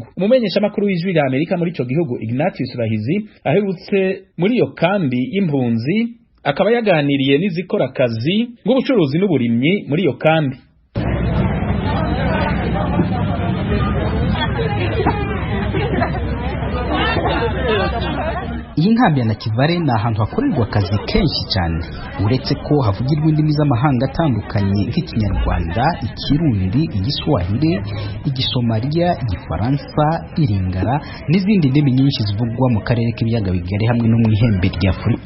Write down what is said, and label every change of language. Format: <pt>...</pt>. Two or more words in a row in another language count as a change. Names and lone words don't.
<rn>Umumenyesha makuru w'Ijwi ry'Amerika muri ico gihugu Ignatius Rahizi aherutse muri iyo kambi y'impunzi, akaba yaganiriye n'izikora akazi nk'ubucuruzi n'uburimyi muri iyo kambi.</rn> <rw>Iyi nkambi ya Nakivale ni ahantu hakorerwa akazi kenshi cyane, uretse ko havugirwa indimi z'amahanga atandukanye nk'Ikinyarwanda, Ikirundi, Igiswahili, Igisomaliya, Igifaransa, Iringara n'izindi ndimi nyinshi zivugwa mu karere k'ibiyaga bigari hamwe no mu ihembe rya Afurika.</rw>